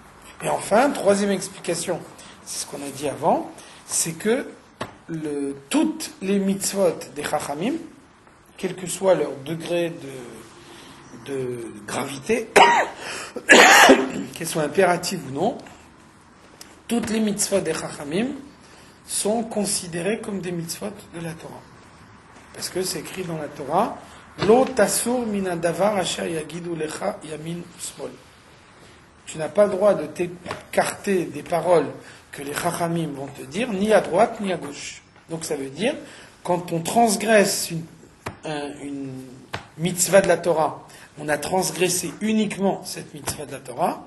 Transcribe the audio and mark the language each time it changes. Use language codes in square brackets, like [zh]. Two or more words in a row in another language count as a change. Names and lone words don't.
[fr] Et enfin, troisième explication, c'est ce qu'on a dit avant, c'est que toutes les mitzvot des chachamim, quel que soit leur degré de gravité, qu'elles soient impératives ou non, toutes les mitzvot des chachamim sont considérées comme des mitzvot de la Torah. [he] Parce que c'est écrit dans la Torah, לא תסור מן דבר אשר יגידו לך ימין שמאל. [fr] Tu n'as pas le droit de t'écarter des paroles que les chachamim vont te dire, ni à droite ni à gauche. Donc ça veut dire, quand on transgresse une mitzvah de la Torah, on a transgressé uniquement cette mitzvah de la Torah.